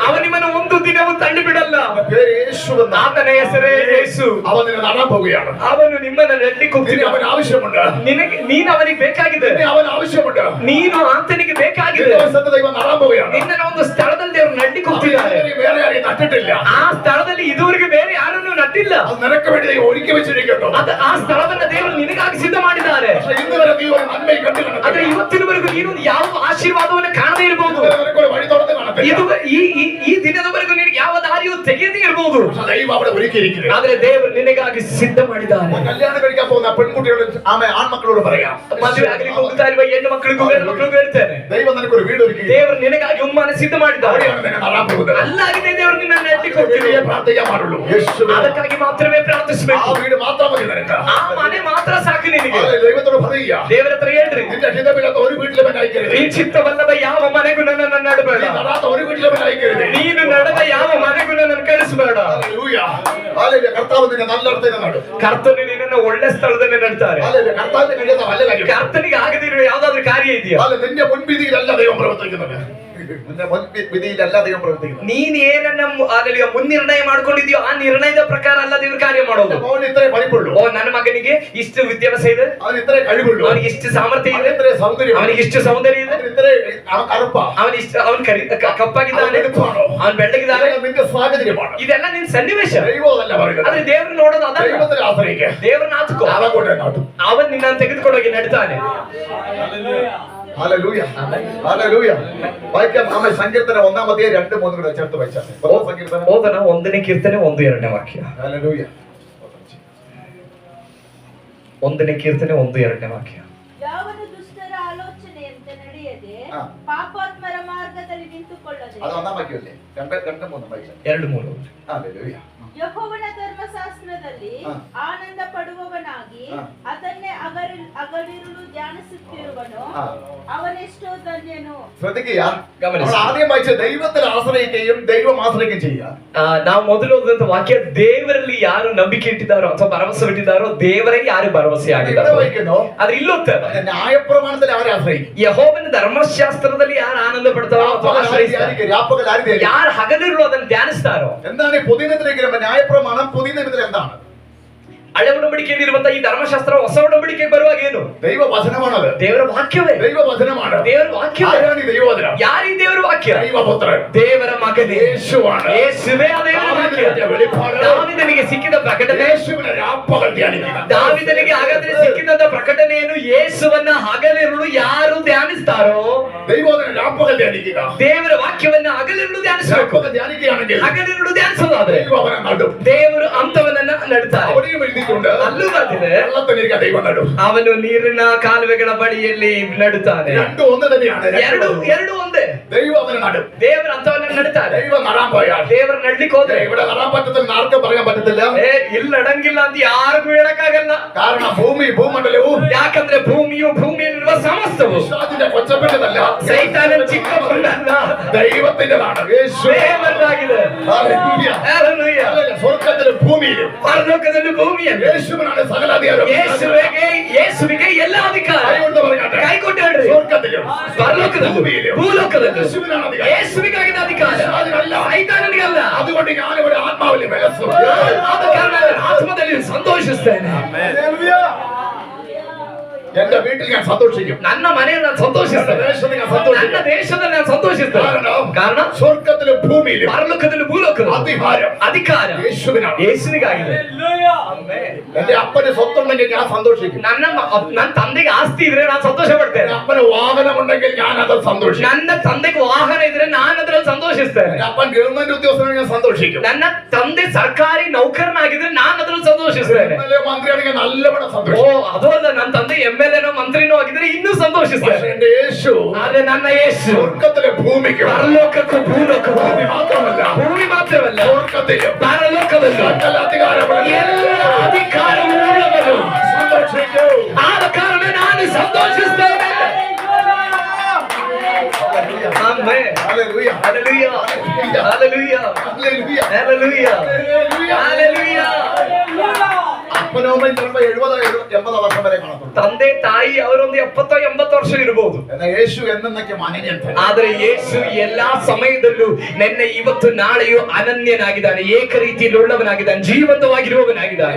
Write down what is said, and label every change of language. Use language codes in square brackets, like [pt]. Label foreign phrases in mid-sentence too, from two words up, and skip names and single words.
[kn] ಅವನು ನಿಮ್ಮನ್ನು ಒಂದು ದಿನವೂ ತಳ್ಳಿ ಬಿಡಲ್ಲ. [ml] അവന്റെ പേര് യേശു എന്ന. [kn] ಆತನ ಹೆಸರೇ ಯೇಸು. [ml] അവൻ നിന്നെ നടാൻ പോവുകയാണ്. [kn] ಅವನು ನಿಮ್ಮನ್ನು ನೆಡ್ಲಿಕ್ಕೆ [ml] നിന്നെ [kn] ಹೋಗ್ತಿಲ್ಲ. [ml] അവൻ ആവശ്യമുണ്ട്. [kn] ನೀನು ಅವನಿಗೆ ಬೇಕಾಗಿದೆ. [ml] നിന്നെ അവൻ ആവശ്യമുണ്ട്. [kn] ನೀನು ಆತನಿಗೆ ಬೇಕಾಗಿದೆ. [ml] നിന്റെ വശത്ത് ദൈവം നടാൻ പോവുകയാണ്. [kn] ನಿನ್ನ ಒಂದು ಸ್ಥಳದಲ್ಲಿ ದೇವರು ನಡ್ಲಿಕ್ಕೆ ಹೋಗ್ತಿದ್ದಾರೆ. [ml] അവൻ വേറെ ആരെയും നട്ടിട്ടില്ല. [kn] ಆ ಸ್ಥಳದಲ್ಲಿ ಇದುವರೆಗೆ ಬೇರೆ ಯಾರನ್ನೂ ನಟ್ಟಿಲ್ಲ. [ml] അത് നിനക്ക് വേണ്ടി ദൈവം ഒരുക്കി വെച്ചിരിക്കുന്നു. [kn] ಆ ಸ್ಥಳವನ್ನ ದೇವರು ನಿನಗಾಗಿ ಸಿದ್ಧ ಮಾಡಿದ್ದಾರೆ. [ml] പക്ഷേ ഇന്ന് വരെ നീ ഒരു നന്മയും കണ്ടു [kn] ಆದ್ರೆ [ml] കാണത്തില്ല. [kn] ಇವತ್ತಿನವರೆಗೂ ನೀನು ಯಾವ ಆಶೀರ್ವಾದವನ್ನು ಕಾಣದೇ ಇರಬಹುದು. [ml] ഇതുവരെ നിനക്ക് ഒരു വഴി തുറന്ന് കാണത്തില്ല. [kn] ಈ ದಿನದವರೆಗೂ ನಿನಗೆ ಯಾವ ದಾರಿಯೂ ತೆಗೆಯದೇ ಇರಬಹುದು. [ml] പക്ഷേ ദൈവം അവിടെ ഒരുക്കിയിരിക്കുന്നു. [kn] ಆದ್ರೆ ದೇವರು ನಿನಗಾಗಿ ಸಿದ್ಧ ಮಾಡಿದ್ದಾರೆ. [ml] കല്യാണം കഴിക്കാൻ പോകുന്ന പെൺകുട്ടിയോട് ആൺമക്കളോട് പറയാം, [kn] ಮದುವೆ ಆಗ್ಲಿಕ್ಕೆ ಹೋಗ್ತಾ ಇರುವ ಹೆಣ್ಣು ಮಕ್ಕಳಿಗೂ ಗಂಡು ಮಕ್ಕಳಿಗೂ ಹೇಳ್ತೇನೆ, [ml] ദൈവം നിനക്കൊരു വീട് ഒരുക്കി. [kn] ದೇವರು ನಿನಗಾಗಿ ಉಮ್ಮನ ಸಿದ್ಧ ಮಾಡಿದ್ದಾರೆ. [ml] അവിടെയാണ് നിന്നെ നടാൻ പോകുന്നത്. [kn] ಅಲ್ಲಾಗಿದೆ ದೇವರು ನಿನ್ನ ನೆಡ್ಲಿಕ್ಕೆ ಹೋಗ್ತಿದೆ. [ml] വേണ്ടിയേ പ്രാർത്ഥിക്കാൻ പാടുള്ളൂ. യേശുവേ, [kn] ಅದಕ್ಕಾಗಿ ಮಾತ್ರವೇ [ml] ആ [kn] ಪ್ರಾರ್ಥಿಸಬೇಕು. [ml] വീട് മാത്രം മതി നിനക്ക്. [kn] ಆ ಮನೆ ಮಾತ್ರ ಸಾಕು ನಿನಗೆ. [ml] ദൈവത്തോട് പറയുക, [kn] ದೇವರ ಹತ್ರ ಹೇಳ್ರಿ, [ml] നിന്റെ ഹിതമില്ലാത്ത ഒരു വീട്ടിലും എന്നെ അയക്കരുത്. [kn] ಈ ಚಿತ್ತವಲ್ಲದ ಯಾವ ಮನೆಗೂ ನನ್ನನ್ನು ನಡಬೇಡ. [ml] നീ നടാത്ത ഒരു വീട്ടിലും എന്നെ അയക്കരുത്. [kn] ನೀನು ನಡೆದ ಯಾವ ಮನೆಗೂ ನನ್ನನ್ನು ಕಳಿಸಬೇಡ. [ml] ഹല്ലേലൂയ. ഹല്ലേലൂയ. കർത്താവ് നിന്നെ നല്ലയിടത്തേക്ക് നടും. [kn] ಕರ್ತನು ನಿನ್ನನ್ನು ಒಳ್ಳೆ ಸ್ಥಳದಲ್ಲಿ ನಡ್ತಾರೆ. [ml] ഹല്ലേലൂയ. കർത്താവിന്റെ കഴിയാത്ത വല്ല കാര്യം. [kn] ಕರ್ತನಿಗೆ ಆಗದಿರುವ ಯಾವ್ದಾದ್ರು ಕಾರ್ಯ ಇದೆಯಾ? [ml] ഹല്ലേലൂയ. നിന്റെ മുൻവിധിയിലല്ല ദൈവം പ്രവർത്തിക്കുന്നത്. നിന്റെ മുൻവിധിയിലല്ല ദൈവം പ്രവർത്തിക്കുന്നത്. [kn] ನೀನ್ ಏನನ್ನ ಮುನ್ನಿರ್ಣಯ ಮಾಡ್ಕೊಂಡಿದ್ಯೋ ಆ ನಿರ್ಣಯದ ಪ್ರಕಾರ ಅಲ್ಲ ದೇವ್ರ ಕಾರ್ಯ ಮಾಡೋದು. [ml] അവന് ഇത്രേ പഠിപ്പുള്ളൂ. [kn] ಓ, ನನ್ನ ಮಗನಿಗೆ ಇಷ್ಟು ವಿದ್ಯಾಭ್ಯಾಸ ಇದೆ, [ml] അവന് ഇത്രേ കഴിവുള്ളൂ. [kn] ಅವನಿಗೆ ಇಷ್ಟು ಸಾಮರ್ಥ್ಯ [ml] അവന് [kn] ಇದೆ, [ml] ഇത്രേ സൗന്ദര്യം. [kn] ಅವನಿಗೆ ಇಷ್ಟು ಸೌಂದರ್ಯ ಇದೆ, [ml] അവന് ഇത്രേ കറുപ്പാ. [kn] ಅವನ್ ಕಪ್ಪಾಗಿದ್ದಾನೆ, ಅವನ್ ಬೆಳ್ಳಗಿದ್ದಾನೆ. [ml] നിന്റെ സാഹചര്യമാണ്. [kn] ಇದೆಲ್ಲ ನಿನ್ ಸನ್ನಿವೇಶ. [ml] ദൈവം അതല്ല പറയുന്നത്. [kn] ಆದ್ರೆ ದೇವ್ರು ನೋಡೋದು ಅದಲ್ಲ. [ml] ദൈവത്തിൽ ആശ്രയിക്കുക. [kn] ದೇವ್ರನ್ನ ಆತ್ಕೋ, [ml] അവൻ കൊണ്ട് നടും. [kn] ಅವನ್ ನಿನ್ನ ತೆಗೆದುಕೊಂಡೋಗಿ ನಡ್ತಾನೆ. [ml] ഹല്ലേലൂയ. ഹല്ലേലൂയ. വായിക്കാം. ആമേൻ. സങ്കീർത്തനം 1-3 കൂടെ ചേർത്ത് വായിച്ചാൽ. സങ്കീർത്തനം [kn] ಓದನ 1ನೇ ಕೀರ್ತನೆ 1-2ನೇ ವಾಕ್ಯ. [ml] ഹല്ലേലൂയ. [kn] 1ನೇ ಕೀರ್ತನೆ 1-2ನೇ ವಾಕ್ಯ. ಯಾವನು ದುಷ್ಟರ ಆಲೋಚನೆಯಂತೆ ನಡೆಯದೆ ಹಾ. ಪಾಪಾತ್ಮರ ಮಾರ್ಗದಲ್ಲಿ ನಿಂತುಕೊಳ್ಳದೆ [ml] അത് 1-ാം വാക്യമല്ലേ? 2-3 വായിച്ചാൽ. 2-3. ഹല്ലേലൂയ. [kn] ಯೆಹೋವನ ಧರ್ಮಶಾಸ್ತ್ರದಲ್ಲಿ ಹಾ. ಆನಂದ ಪಡುವವನಾಗಿ ಹಾ. ಅದನ್ನೇ ಅಗಲಿರುಳು ಧ್ಯಾನಿಸುತ್ತಿರುವನು ಹಾ. ಅವನೆಷ್ಟೋ ಧನ್ಯನು. [ml] ശ്രദ്ധിക്കുക. [kn] ഗമനിಸಿ. [ml] നമ്മൾ ആദ്യം വായിച്ച ദൈവത്തിൽ ആശ്രയിക്കുകയും ദൈവം ആശ്രയിക്കുകയും ചെയ്യുക. [kn] ನಾವು ಮೊದಲು ಓದಿದಂತ ವಾಕ್ಯ, ದೇವರಲ್ಲಿ ಯಾರು ನಂಬಿಕೆ ಇಟ್ಟಿದ್ದಾರೋ ಅಥವಾ ಭರವಸೆ ಇಟ್ಟಿದ್ದಾರೋ ದೇವರೇ ಯಾರು ಭರವಸೆ [ml] ഇവിടെ [kn] ಆಗಿದ್ದಾರೋ. [ml] വായിക്കുന്നു, [kn] ಆದ್ರೆ ಇಲ್ಲೋಗ್ತದೆ, [ml] ന്യായപ്രമാണത്തിൽ അവരെ ആശ്രയിക്കും. [kn] ಯೆಹೋವನ ಧರ್ಮಶಾಸ್ತ್ರದಲ್ಲಿ ಯಾರು ಆನಂದ ಪಡ್ತಾರೋ ಅಥವಾ ಆಶ್ರಯಿಸ್ತಾರೋ, ಯಾರು ಹಗಲಿರುಳು ಅದನ್ನು ಧ್ಯಾನಿಸ್ತಾರೋ. [ml] എന്താണ് ഈ പുതിയ നിയമത്തിലേക്ക് ന്യായപ്രമാണം? പുതിയ നിയമത്തിൽ എന്താണ്? [kn] ಹಳೆ ಒಡಂಬಡಿಕೆಯಲ್ಲಿರುವಂತಹ ಈ ಧರ್ಮಶಾಸ್ತ್ರ ಹೊಸ ಒಡಂಬಡಿಕೆಗೆ ಬರುವಾಗ ಏನು? [ml] ദൈവവചനമാണത്. [kn] ದೇವರ ವಾಕ್ಯವೇ. [ml] ദൈവവചനമാണ്. [kn] ದೇವರ ವಾಕ್ಯವೇ. [ml] ആരാണ് ഈ ദൈവവചനം? [kn] ಯಾರು ಈ ದೇವರ ವಾಕ್ಯ? [ml] ദൈവപുത്രൻ, [kn] ದೇವರ ಮಗನೇ [ml] യേശുവാണ്. [kn] ಯೇಸುವೇ ಆ ದೇವರ ವಾಕ್ಯ. ದಾವೀದನಿಗೆ ಸಿಕ್ಕಿದ ಪ್ರಕಟಣೆ, [ml] യേശുവിനെ രാപ്പകൽ ധ്യാനിക്കുക. [kn] ದಾವೀದನಿಗೆ ಹಾಗಾದ್ರೆ ಸಿಕ್ಕಿದ ಪ್ರಕಟಣೆಯನ್ನು ಯೇಸುವನ್ನ ಹಗಲಿರುಳು ಯಾರು ಧ್ಯಾನಿಸ್ತಾರೋ, [ml] ദൈവവചനം രാപ്പകൽ ധ്യാനിക്കുക. [kn] ದೇವರ ವಾಕ್ಯವನ್ನ ಹಗಲಿರುಳು ಧ್ಯಾನಿಸಬೇಕು. [ml] രാപ്പകൽ ധ്യാനിക്കുകയാണെങ്കിൽ [kn] ಹಗಲಿರುಳು ಧ್ಯಾನಿಸೋದಾದ್ರೆ [ml] ദൈവം അവനെ നടും. [kn] ದೇವರು ಅಂತವನನ್ನ ನಡುತ್ತಾರೆ. [ml] അവിടെയും എഴുതിയിട്ടുണ്ട്, [kn] ಅಲ್ಲೂ ಬರ್ತಿದೆ, [ml] വെള്ളത്തിലിരിക്കാൻ ദൈവം നടും. [kn] ಅವನು ನೀರಿನ ಕಾಲುವೆಗಳ ಬಳಿಯಲ್ಲಿ ನಡುತ್ತಾನೆ. [ml] രണ്ടും ഒന്ന് തന്നെയാണ്. [kn] ಎರಡು ಒಂದೇ. [ml] ദൈവം അവനെ നടും. [kn] ದೇವರು ಅಂತವನ್ನ ನಡುತ್ತಾರೆ. [ml] ദൈവം നടാൻ പോയാൽ [kn] ದೇವರು ನಡ್ಲಿಕ್ಕೆ ಹೋದ್ರೆ [ml] ഇവിടെ നടാൻ പറ്റത്തില്ല, ആർക്കും പറയാൻ പറ്റത്തില്ല. [kn] ಇಲ್ಲಿ ನಡಂಗಿಲ್ಲ ಅಂತ ಯಾರಿಗೂ ಹೇಳಕ್ಕಾಗಲ್ಲ. [ml] കാരണം ഭൂമണ്ഡലവും [kn] ಯಾಕಂದ್ರೆ ಭೂಮಿಯಲ್ಲಿರುವ ಸಮಸ್ತವು [ml] പിശാചിന്റെ കൊച്ചപ്പെട്ടതല്ല, [kn] ಸೈತಾನನ ಚಿಕ್ಕ ಮಣ್ಣಲ್ಲ, [ml] ദൈവത്തിന്റെതാണ്. [kn] ದೇವರದಾಗಿದೆ. [ml] ഹല്ലേലൂയ. [kn] ಹಲ್ಲೆಲೂಯಾ. [ml] ഹല്ലേലൂയ. സ്വർഗ്ഗത്തിലും ഭൂമിയിലും [kn] ಪರಲೋಕದಲ್ಲಿ ಭೂಮಿಯಲ್ಲಿ [ml] യേശുവിനാണ് സകല അധികാരവും. [kn] ಯೇಸುವಿಗೆ ಎಲ್ಲ ಅಧಿಕಾರ. [ml] കൈകൊണ്ട് പറയട്ടെ, [kn] ಕೈಕೊಟ್ಟು ಹೇಳ್ರಿ, [ml] സ്വർഗ്ഗത്തിലും [kn] ಪರಲೋಕದಲ್ಲಿ [ml] ഭൂമിയിലും [kn] ಭೂಲೋಕದಲ್ಲಿ [ml] യേശുവിനാണ് അധികാരം. [kn] ಯೇಸುವಿಗಾಗಿನ ಅಧಿಕಾರ, [ml] പിശാചിനല്ല. [kn] ಸೈತಾನನಿಗಲ್ಲ. [ml] അതുകൊണ്ട് ഞാനിവിടെ ആത്മാവിൽ വിലസും. [kn] ಆದ ಕಾರಣ ಆತ್ಮದಲ್ಲಿ ಸಂತೋಷಿಸ್ತೇನೆ. [ml] ഹല്ലേലൂയ. എന്റെ വീട്ടിൽ ഞാൻ സന്തോഷിക്കും, [kn] ನನ್ನ ಮನೆಯಲ್ಲಿ ನಾನು ಸಂತೋಷಿಸ್ತೇನೆ, [ml] ദേശത്തിൽ ഞാൻ സന്തോഷിക്കും. [kn] ನನ್ನ ದೇಶದಲ್ಲಿ ನಾನು ಸಂತೋಷಿಸ್ತೇನೆ. ಕಾರಣ [ml] സ്വർഗത്തിലും ഭൂമിയിലും [kn] ಪರಲೋಕದಲ್ಲಿ ಭೂಲೋಕದಲ್ಲಿ [ml] അധികാരം [kn] ಅಧಿಕಾರ [ml] യേശുവിനാണ്. [kn] ಯೇಸುವಿಗಾಗಿದೆ. [ml] എന്റെ അപ്പന് സ്വത്തുണ്ടെങ്കിൽ ഞാൻ സന്തോഷിക്കും, [kn] ನನ್ನ ತಂದೆಗೆ ಆಸ್ತಿ ಇದ್ರೆ ನಾನು ಸಂತೋಷ ಪಡ್ತೇನೆ, [ml] അപ്പന് വാഹനമുണ്ടെങ്കിൽ ഞാൻ അതിൽ സന്തോഷിക്കും, [kn] ನನ್ನ ತಂದೆಗೆ ವಾಹನ ಇದ್ರೆ ನಾನು ಅದ್ರಲ್ಲಿ ಸಂತೋಷಿಸ್ತೇನೆ, [ml] എന്റെ അപ്പൻ ഗവൺമെന്റ് ഉദ്യോഗസ്ഥനാണെങ്കിൽ ഞാൻ സന്തോഷിക്കും, [kn] ನನ್ನ ತಂದೆ ಸರ್ಕಾರಿ ನೌಕರನಾಗಿದ್ರೆ ನಾನು ಅದ್ರಲ್ಲಿ ಸಂತೋಷಿಸ್ತೇನೆ. [ml] മന്ത്രിയാണെങ്കിൽ നല്ലവണ്ണം [kn] ಓ [ml] സന്തോഷിക്കും. [kn] ಅದು ಅಲ್ಲ, ನನ್ನ ತಂದೆ MLA ನೋ ಮಂತ್ರಿನೋ ಆಗಿದ್ರೆ ಇನ್ನೂ ಸಂತೋಷಿಸ್ತೇನೆ. [ml] പക്ഷേ എന്റെ യേശു [kn] ಆದ್ರೆ ನನ್ನ ಯೇಸು [ml] സ്വർഗത്തിലെ ഭൂമിക്ക് [kn] ಪರಲೋಕಕ್ಕೂ ಭೂಲೋಕಕ್ಕೂ [ml] മാത്രമല്ല, [kn] ಭೂಮಿ ಮಾತ್ರವಲ್ಲ, [ml] സ്വർഗത്തിലും [kn] ಪರಲೋಕದಲ್ಲೂ [ml] സകല അധികാരമുള്ള [kn] ಎಲ್ಲ ಅಧಿಕಾರವುಳ್ಳವರು. [ml] സന്തോഷിക്കും. [kn] ಆದ ಕಾರಣ ನಾನು ಸಂತೋಷಿಸ್ತೇನೆ. ಆಮೆನ್. [ml] ഹല്ലേലൂയ. [en] Hallelujah. Hallelujah. [ml] ഹല്ലേലൂയ. [en] Hallelujah. Hallelujah. [ml] അപ്പനോ അമ്മയും ചിലപ്പോൾ 70-80 വർഷം വരെ കാണത്തുള്ളൂ. [kn] ತಂದೆ ತಾಯಿ ಅವರೊಂದು 70-80 ವರ್ಷ ಇರಬಹುದು. [ml] എന്നാൽ യേശു എന്നേക്കും അനന്യൻ. [kn] ಆದ್ರೆ ಯೇಸು ಎಲ್ಲಾ ಸಮಯದಲ್ಲೂ ನಿನ್ನೆ ಇವತ್ತು ನಾಳೆಯೂ ಅನನ್ಯನಾಗಿದ್ದಾನೆ, ಏಕ ರೀತಿಯಲ್ಲಿ ಉಳ್ಳವನಾಗಿದ್ದಾನೆ, ಜೀವಂತವಾಗಿರುವವನಾಗಿದ್ದಾನೆ.